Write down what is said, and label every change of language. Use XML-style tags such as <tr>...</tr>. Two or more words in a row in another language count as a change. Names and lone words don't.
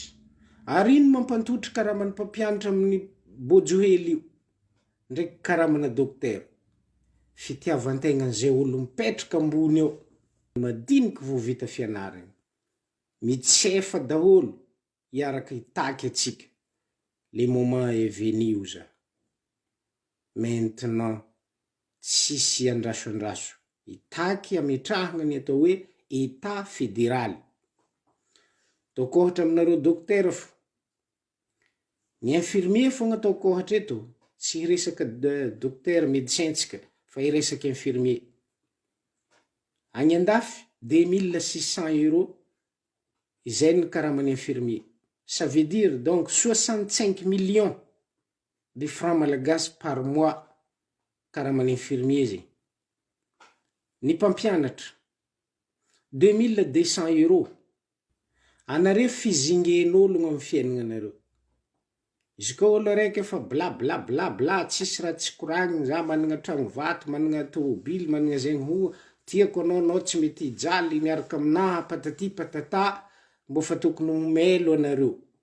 <mg>Ary ino mampantotry karaman'ny mpampianatra amin'ny bojohely io ndraiky karamana dokotera? Fitiavantegna zay olo mipetraka ambony eo madiniky vo vita fianarana. Mitsefa daholo iaraka itaky atsika.</mg> <fr>Le moment est venu za. Maintenant</fr> <mg>tsisy andraso. Itaky ametrahagna ny atao hoe</mg> <fr>état fédéral.</fr> <mg>Ataoko ohatra aminareo dokotera fo. Ny infirmier fogna ataoko ohatra eto, tsy resaka dokotera médecin tsika, fa iresaka infirmier. Agny andafy 2,600 € izay ny karaman'ny infirmier. Ça veut dire donc 65 millions de francs malagasy par mois karaman'ny infirmier zay. Ny mpampianatra 2,200 €. Anareo fizingen'ologno amin'ny fiaignanareo. Izy koa olo araiky efa bla bla bla bla tsisy raha tsy koragnina, za managna tragno vato, managna tômôbily, managna zegny ho tiako anao tsy mety hijaly miaraka aminaha</mg> <fr>patati patata,</fr> <mg>mbo fa tokony homelo anareo.</mg>